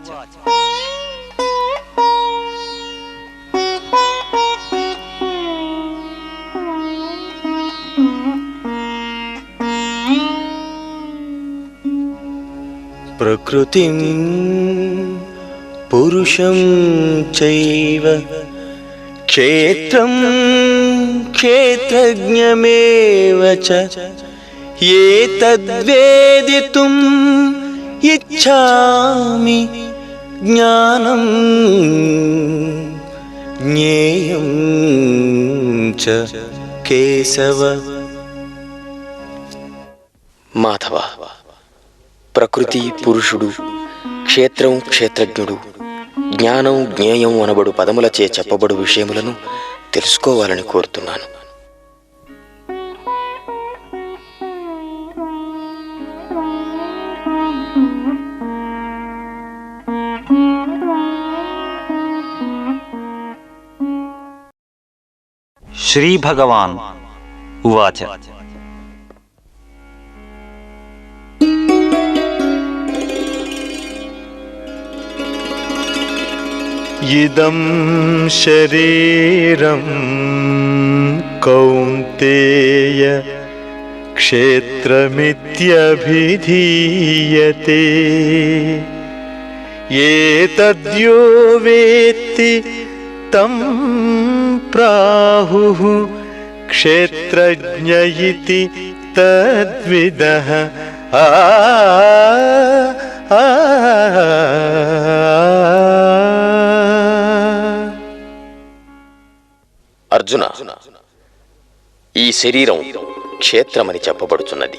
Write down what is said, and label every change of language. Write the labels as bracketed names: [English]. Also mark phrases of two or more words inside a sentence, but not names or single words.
[Sanskrit] प्रकृतिं पुरुषं चैव क्षेत्रं क्षेत्रज्ञमेव च एतद्वेदितुम् इच्छामि ज्ञानं ज्ञेयं च केशव। [Telugu] మాధవ, ప్రకృతి పురుషుడు, క్షేత్రం క్షేత్రజ్ఞుడు, జ్ఞానం జ్ఞేయం అనబడు పదములచే చెప్పబడు విషయములను తెలుసుకోవాలని కోరుతున్నాను. [Sanskrit] శ్రీ భగవాన్ ఉవాచ इदं शरीरं कौन्तेय क्षेत्रमित्यभिधीयते एतद्यो वेत्ति तं प्राहुः क्षेत्रज्ञ इति तद्विदः। [Telugu] అర్జున, ఈ శరీరం క్షేత్రమని చెప్పబడుచున్నది.